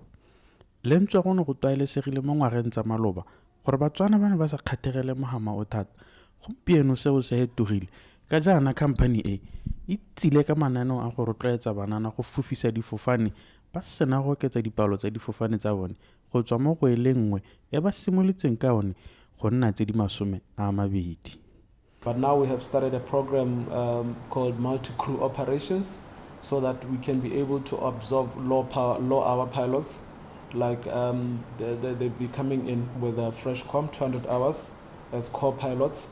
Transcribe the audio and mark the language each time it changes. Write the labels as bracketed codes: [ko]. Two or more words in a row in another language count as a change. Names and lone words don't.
[tn] Lentswe go ne go tlwaelesegile mo ngwageng tsa maloba gore Batswana ba ne ba sa kgathegele mohama o thata. Gompieno seo se hetogile ka jaana company e tsile ka mananeo a go rotloetsa banana go fofisa difofane ba sena go oketsa dipalo tsa difofane tsa bone go tswa mo go elengwe e ba simolotseng ka one go nna tse di 20. [en] But now we have started a program called multi-crew operations so that we can be able to absorb low-hour pilots. Like they'll be coming in with a fresh 200 hours as core pilots.